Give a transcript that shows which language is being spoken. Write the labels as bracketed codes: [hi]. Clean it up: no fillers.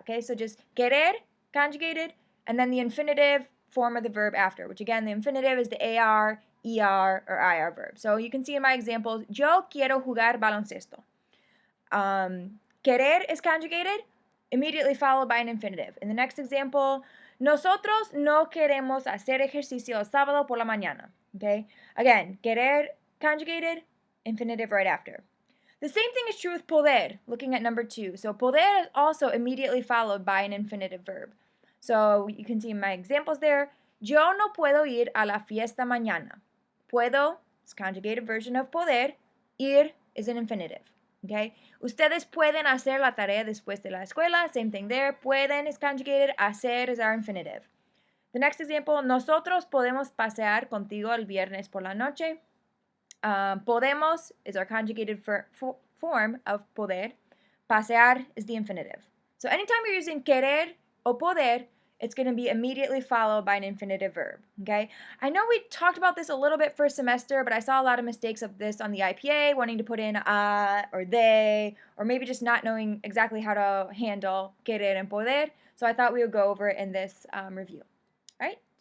[en] Okay, so just querer, conjugated, and then the infinitive form of the verb after, which again, the infinitive is the AR, ER, or IR verb. So you can see in my examples, [es] yo quiero jugar baloncesto. [en] Querer is conjugated, immediately followed by an infinitive. In the next example, [es] nosotros no queremos hacer ejercicio el sábado por la mañana. [en] Okay? Again, querer conjugated, infinitive right after. The The same thing is true with poder, looking at number 2. So poder is also immediately followed by an infinitive verb. So you can see in my examples there, [es] yo no puedo ir a la fiesta mañana. [en] Puedo is conjugated version of poder. Ir is an infinitive. Okay? [es] Ustedes pueden hacer la tarea después de la escuela. [en] Same thing there. Pueden is conjugated. Hacer is our infinitive. The next example, [es] nosotros podemos pasear contigo el viernes por la noche. [en] Podemos is our conjugated form of poder. Pasear is the infinitive. So anytime you're using querer o poder, it's going to be immediately followed by an infinitive verb, okay? I know we talked about this a little bit first semester, but I saw a lot of mistakes of this on the IPA, wanting to put in or they, or maybe just not knowing exactly how to handle querer and poder, so I thought we would go over it in this review, all right?